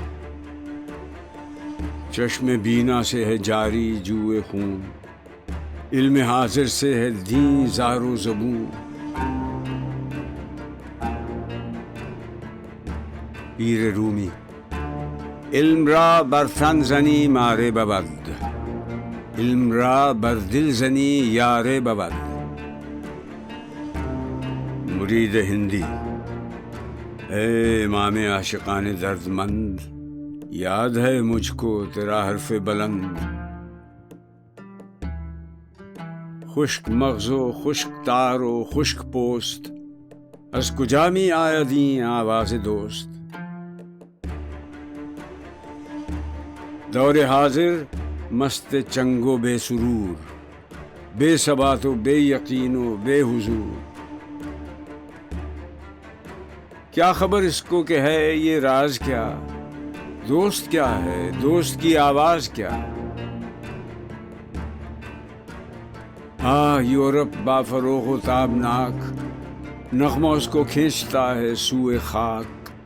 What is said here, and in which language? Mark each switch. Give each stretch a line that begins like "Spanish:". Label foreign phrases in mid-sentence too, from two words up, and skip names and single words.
Urdu: چشم بینا سے ہے جاری جوئے خون، علم حاضر سے ہے دین زار و زبون. پیر رومی.
Persian: علم را بر تن زنی ماره بود، علم را بر دل زنی یاره بود.
Urdu: مرید ہندی. اے امام عاشقان درد مند، یاد ہے مجھ کو تیرا حرف بلند.
Persian: خشک مغز و خشک تار و خشک پوست، از کجا می آید این آواز دوست.
Urdu: دور حاضر مست چنگ و بے سرور، بے ثبات و بے یقین و بے حضور. کیا خبر اس کو کہ ہے یہ راز کیا، دوست کیا ہے، دوست کی آواز کیا. یورپ با فروغ و تابناک، نغمہ اس کو کھینچتا ہے سوئے خاک.